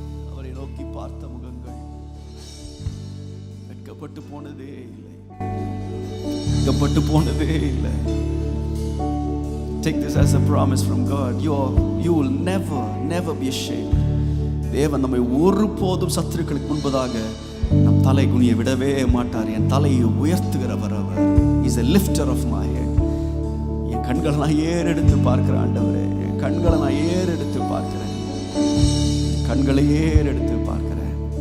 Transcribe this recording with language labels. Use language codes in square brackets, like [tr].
[ta] அவரை நோக்கி பார்த்த முகங்கள் வெட்கப்பட்டு போனதே இல்லை, வெட்கப்பட்டு போனதே இல்லை. [en] Take this as a promise from God. You will never be ashamed. [ta] தேவன் நம்மை ஒருபோதும் சத்துருக்களுக்கு முன்பதாக நம் தலை குனிய விடவே மாட்டார். என் தலையை உயர்த்துகிறவர் அவர். [en] He is a lifter of my head. [ta] என் கண்களை நான் ஏறெடுத்து பார்க்கிறேன் ஆண்டவரே, என் கண்களை நான் ஏறெடுத்து பார்க்கிறேன், கண்களை ஏறெடுத்து பார்க்கிறேன்.